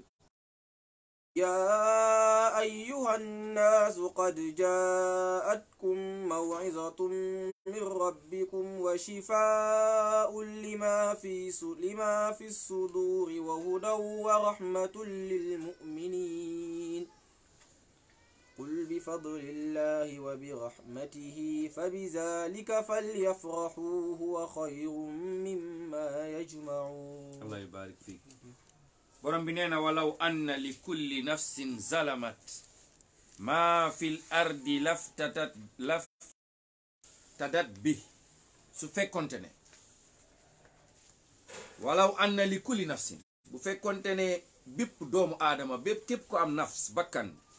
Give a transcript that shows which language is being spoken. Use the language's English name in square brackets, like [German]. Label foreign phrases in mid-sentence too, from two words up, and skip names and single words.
[Arabic] يا أيها الناس قد جاءتكم موعظة من ربكم وشفاء لما في الصدور وهدى ورحمة للمؤمنين قل بفضل الله وبرحمته فبذلك فليفرحوا هو خير مما يجمعون الله يبارك فيك [Wolof] borom bi nee na [Arabic] ولو أن لكل نفس ظلمت ما في الأرض لافتدت [Wolof] bi su fekkonte ne [Arabic] ولو أن لكل نفس [Wolof] bu fekkonte ne bépp doomu aadama bépp képp ko am nafs bakkan